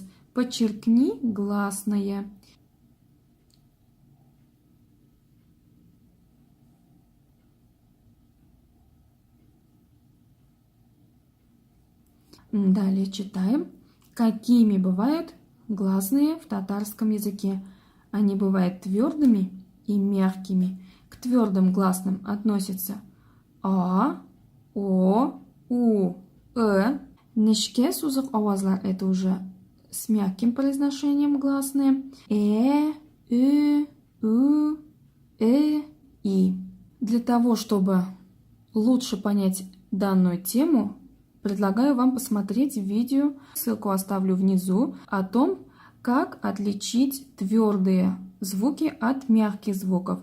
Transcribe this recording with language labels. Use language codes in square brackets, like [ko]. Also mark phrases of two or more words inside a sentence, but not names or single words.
[ru] Подчеркни гласное. Далее читаем. Какими бывают гласные в татарском языке? Они бывают твердыми и мягкими. К твердым гласным относятся А, О, У, [tt] Нечкә сузык авазлар — [ru] это уже с мягким произношением гласные. У, И. Для того, чтобы лучше понять данную тему, предлагаю вам посмотреть видео, ссылку оставлю внизу, о том, как отличить твердые звуки от мягких звуков.